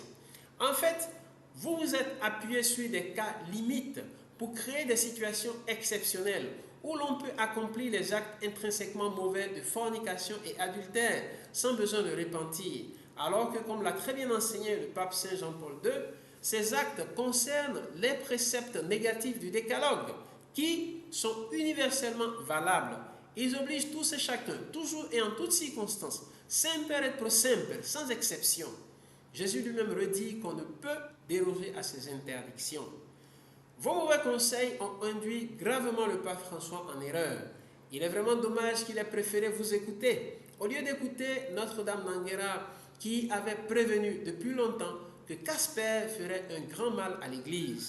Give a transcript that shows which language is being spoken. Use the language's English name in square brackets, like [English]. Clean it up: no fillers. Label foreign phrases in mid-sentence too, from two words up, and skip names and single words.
[French] En fait, vous vous êtes appuyé sur des cas limites pour créer des situations exceptionnelles où l'on peut accomplir les actes intrinsèquement mauvais de fornication et adultère sans besoin de repentir. Alors que, comme l'a très bien enseigné le pape Saint Jean-Paul II, ces actes concernent les préceptes négatifs du décalogue qui sont universellement valables. Ils obligent tous et chacun, toujours et en toutes circonstances, [Latin] semper et pro semper, [French] sans exception. Jésus lui-même redit qu'on ne peut déroger à ces interdictions. Vos mauvais conseils ont induit gravement le pape François en erreur. Il est vraiment dommage qu'il ait préféré vous écouter, au lieu d'écouter Notre-Dame d'Anguera, qui avait prévenu depuis longtemps que Casper ferait un grand mal à l'Église.